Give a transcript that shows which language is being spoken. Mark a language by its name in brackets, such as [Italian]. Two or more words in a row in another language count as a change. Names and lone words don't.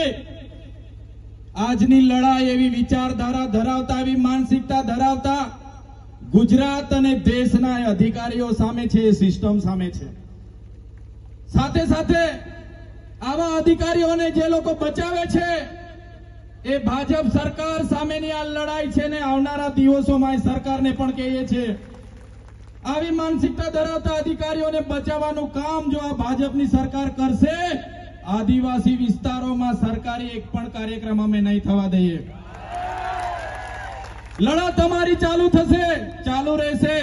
[Gujarati] આજની લડાઈ એવી વિચારધારા ધરાવતા, એવી માનસિકતા ધરાવતા ગુજરાત અને દેશના અધિકારીઓ સામે છે, સિસ્ટમ સામે છે। સાથે સાથે આવા અધિકારીઓને જે લોકો બચાવે છે એ ભાજપ સરકાર સામેની આ લડાઈ છે ને આવનારા દિવસોમાં સરકારને પણ કહીએ છે, આવી માનસિકતા ધરાવતા અધિકારીઓને બચાવવાનું કામ જો આ ભાજપની સરકાર કરશે, આદિવાસી વિસ્તારોમાં સરકારી એક પણ કાર્યક્રમ અમે નહીં થવા દઈએ। લડા તમારી ચાલુ થશે, ચાલુ રહેશે।